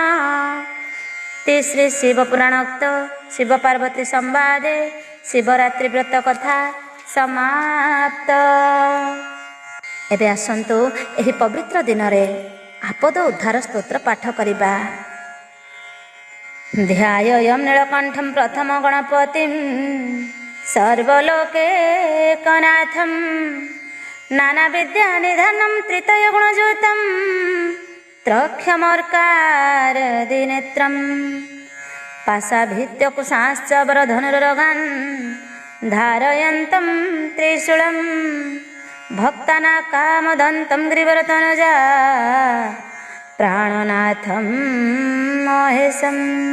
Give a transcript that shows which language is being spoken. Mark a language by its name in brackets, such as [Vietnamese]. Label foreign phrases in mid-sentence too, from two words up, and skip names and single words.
[Sanskrit] श्री शिव पुराणोक्त शिव पार्वती संवादे शिवरात्रि व्रत कथा समाप्त। [Odia] ଏବେ ଆସନ୍ତୁ ଏହି ପବିତ୍ର ଦିନ ରେ ଆପଦ ଉଦ୍ଧାର ସ୍ତୋତ୍ର ପାଠ କରିବା। [Sanskrit] ध्याययं नीलकण्ठं प्रथम गणपतिं सर्वलोकैकनाथं नानाविद्यानिधानं त्रितयगुणयुतं त्रक्षमर्कारदिनेत्रं पाशाभित्यकुशाश्च वरधनुर्रोगान् धारयन्तं त्रिशूलं भक्तानाकामदन्तं ग्रीवरतनुजा प्राणनाथं महेशम्।